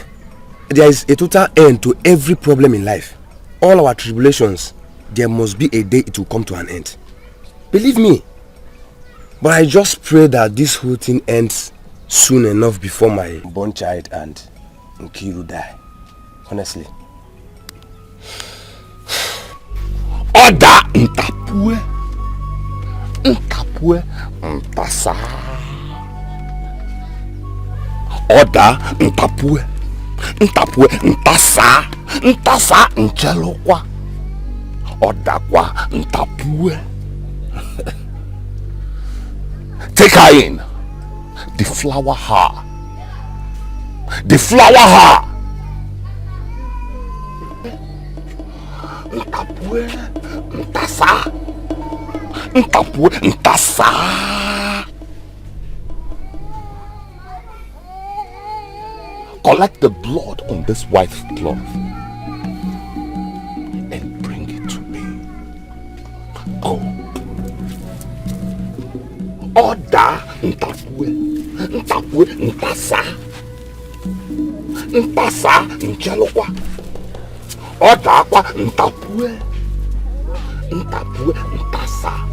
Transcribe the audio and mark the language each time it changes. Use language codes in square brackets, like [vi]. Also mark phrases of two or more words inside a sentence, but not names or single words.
[en] There is a total end to every problem in life. All our tribulations, there must be a day it will come to an end. Believe me. But I just pray that this whole thing ends soon enough before my born child and Nkiru die. Honestly. [ig] Oda ntapue. Ntapue ntasa. Oda ntapue. Ntapue ntasa. Ntasa nchelokwa. Oda kwa ntapue. [en] Take her in. Deflower her. Deflower her. [ig] Ntapue ntasa. Ntapue ntasa. [en] Collect the blood on this white cloth and bring it to me. Go. [ig] Oda ntapue. Ntapue ntasa. Ntasa nchelokwa. Oda kwa ntapue. Ntapue ntasa.